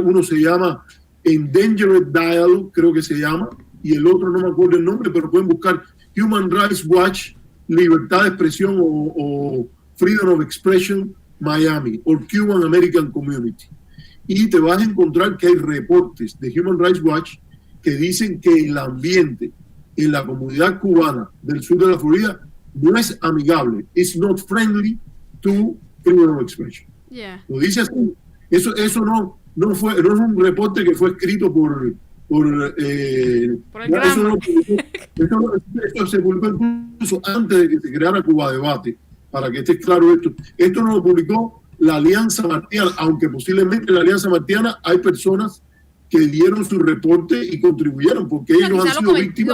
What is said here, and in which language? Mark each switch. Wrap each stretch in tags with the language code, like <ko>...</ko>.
<es>Uno se llama Endangered Dialogue, creo que se llama, y el otro no me acuerdo el nombre, pero pueden buscar Human Rights Watch, Libertad de Expresión o Freedom of Expression Miami, o Cuban American Community. Y te vas a encontrar que hay reportes de Human Rights Watch que dicen que el ambiente en la comunidad cubana del sur de la Florida no es amigable.</es> <en>It's not friendly to freedom of expression. Yeah.</en> <es>Lo dice así. Eso no es un reporte que fue escrito por el eso se publicó incluso antes de que se creara Cuba Debate, para que esté claro esto. Esto no lo publicó la Alianza Martiana, aunque posiblemente en la Alianza Martiana hay personas que dieron su reporte y contribuyeron, porque ellos han sido víctimas.</es>